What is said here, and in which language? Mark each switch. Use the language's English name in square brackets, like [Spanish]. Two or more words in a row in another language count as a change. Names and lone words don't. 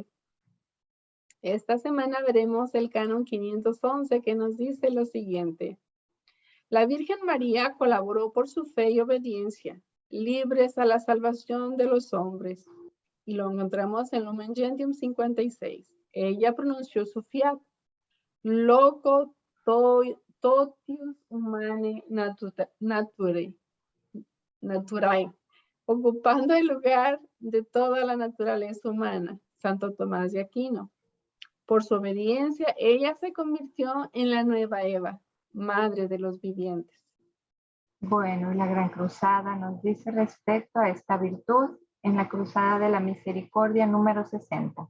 [Spanish] Esta semana veremos el canon 511 que nos dice lo siguiente. La Virgen María colaboró por su fe y obediencia, libres a la salvación de los hombres. Y lo encontramos en Lumen Gentium 56. Ella pronunció su fiat, [Latin] loco totius humane naturae, [Spanish] ocupando el lugar de toda la naturaleza humana, Santo Tomás de Aquino. Por su obediencia, ella se convirtió en la nueva Eva, madre de los vivientes. Bueno, la Gran Cruzada nos dice respecto a esta virtud en la Cruzada de la Misericordia número 60.